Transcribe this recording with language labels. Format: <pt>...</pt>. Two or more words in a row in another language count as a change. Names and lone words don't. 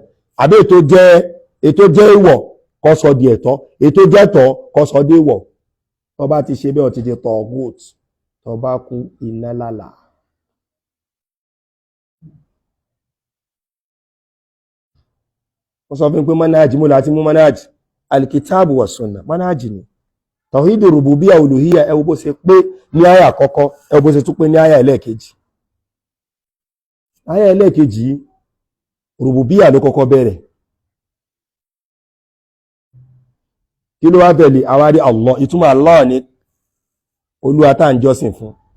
<yo>Àbí ètò jẹ́ ìwọ̀ kó sọ di ẹ̀tọ́, ètò jẹ́ ẹ̀tọ́ kó sọ di ìwọ̀. Tó bá ti ṣe bẹ́ẹ̀ ó ti di tọ̀gùt, tó bá kú iná lálà. Ó sọ fún pé manhaj mú láti mú</yo> <ar>منهج الكتاب والسنة</ar> <yo>manhaj ni.</yo> <ar>توحيد ربوبية ألوهية</ar> <yo>ẹ wo bó ṣe pé ní àyà àkọ́kọ́, ẹ wo bó ṣe tún pé ní àyà ẹlẹ́ẹ̀kejì. Àyà ẹlẹ́ẹ̀kejì rububiyya ló kọ́kọ́ bẹ̀rẹ̀. Kí ló wá tẹ̀lé? Àwárí Allah, ìtumọ̀ Allah ni Olúwa tá ń jọ́sìn fún.</yo>